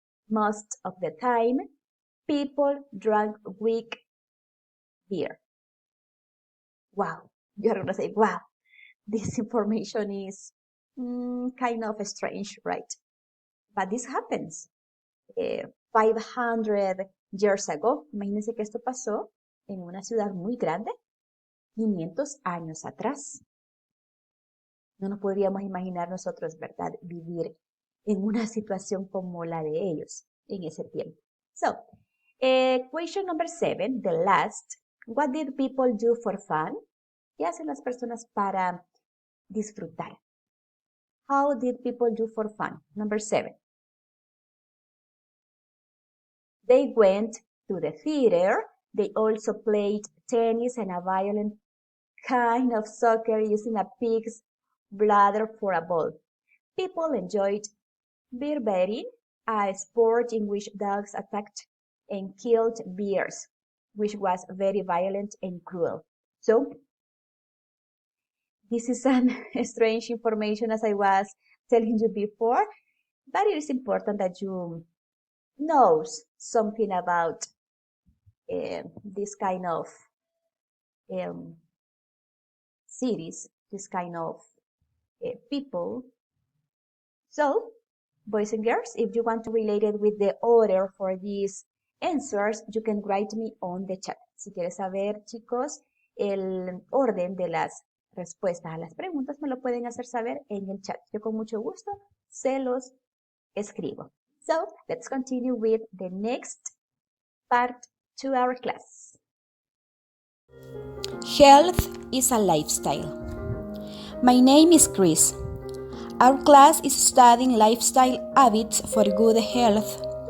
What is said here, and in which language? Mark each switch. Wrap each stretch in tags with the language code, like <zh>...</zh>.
<en>Most of the time, people drank weak beer. Wow, you're going to say, wow, this information is kind of strange, right? But this happens 500 years ago.</en> <es>Imagínense que esto pasó en una ciudad muy grande, 500 años atrás. No nos podríamos imaginar nosotros, ¿verdad?, vivir en una situación como la de ellos en ese tiempo.</es> <en>So, equation number 7, the last. What did people do for fun?</en> <es>¿Qué hacen las personas para disfrutar?</es> <en>How did people do for fun? Number 7. They went to the theater. They also played tennis and a violent kind of soccer using a pig's bladder for a ball. People enjoyed bear betting, a sport in which dogs attacked and killed bears, which was very violent and cruel. So, this is an strange information, as I was telling you before, but it is important that you know something about this kind of cities, this kind of people. So, boys and girls, if you want to relate it with the order for these answers, you can write me on the chat.</en> <es>Si quieres saber, chicos, el orden de las respuestas a las preguntas, me lo pueden hacer saber en el chat. Yo con mucho gusto se los escribo.</es> <en>So, let's continue with the next part to our class. Health is a lifestyle. My name is Chris. Our class is studying lifestyle habits for good health.</en>